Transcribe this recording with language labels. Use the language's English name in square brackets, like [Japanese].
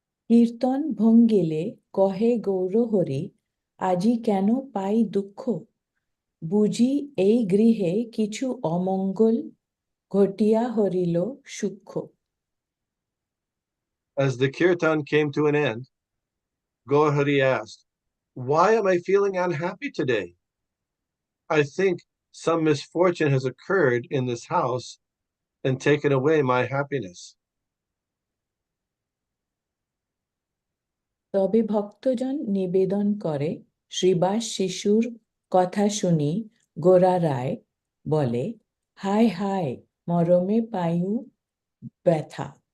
[Bangla] কীর্তন ভঙ্গিলে কহে গৌরহরি আজি কেন পাই দুঃখ বুঝি এই গৃহে কিছু অমঙ্গল ঘটিয়া হরিল সূক্ষ্ম। [English] As the kirtan came to an end, Gaurhari asked, "Why am I feeling unhappy today? I think some misfortune has occurred in this house and taken away my happiness." [Bangla] তবে ভক্তজন নিবেদন করে শ্রীবাস শিশুর কথা শুনি গোরা রায় বলে হায় হায় মরমে পায়ু ব্যথা।